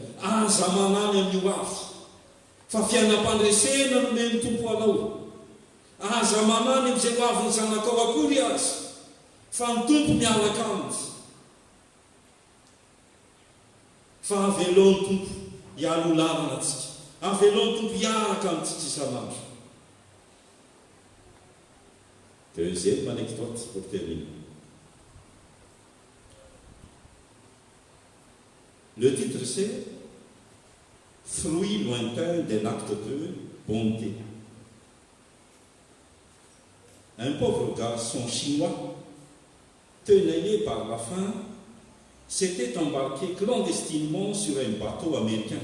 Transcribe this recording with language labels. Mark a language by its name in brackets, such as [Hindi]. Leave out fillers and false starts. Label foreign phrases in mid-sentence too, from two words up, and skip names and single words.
[Malagasy] Aza manany amin'io avy fa fiainam-pandresena no meny tompo anao. Aza manany amin'izay ho avy ny zanakao akory azy, fa ny tompo miaraka aminy. Fa avelao ny tompo hialolarana antsika, avelao ny tompo hiaraka amintsika isanandro. [French] Deuxième anecdote pour terminer. Le titre c'est Fruit lointain d'un acte de bonté. Un pauvre garçon chinois, tenaillé par la faim, s'était embarqué clandestinement sur un bateau américain.